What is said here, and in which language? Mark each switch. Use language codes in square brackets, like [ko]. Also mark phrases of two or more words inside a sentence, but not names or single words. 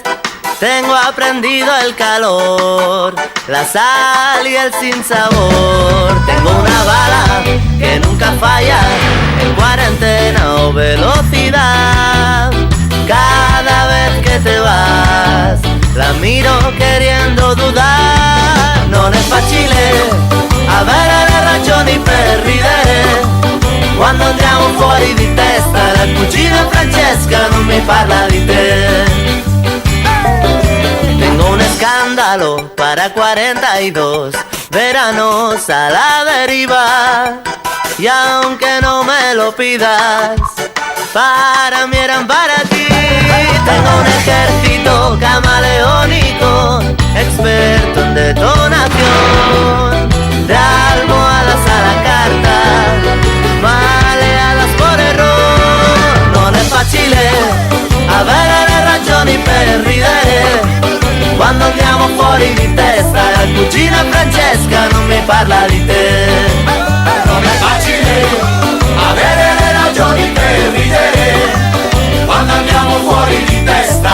[es] Tengo aprendido el calor, la sal y el sinsabor. Tengo una bala que nunca falla, en cuarentena o velocidad. Cada vez que te vas, la miro queriendo dudar. [it] Non è facile avere ragioni per ridere quando andiamo fuori di testa. La cugina Francesca non mi parla di te. [es] Tengo un escándalo para 42 veranos a la deriva. Y aunque no me lo pidas, para mí eran para ti. Tengo un ejército camaleónico, experto en detonación, de almohadas a la carta, maleadas por error. [it] Non è facile avere ragioni per ridere quando andiamo fuori di testa. La cugina Francesca non mi parla di te. Non è facile avere ragioni per ridere quando andiamo fuori di testa.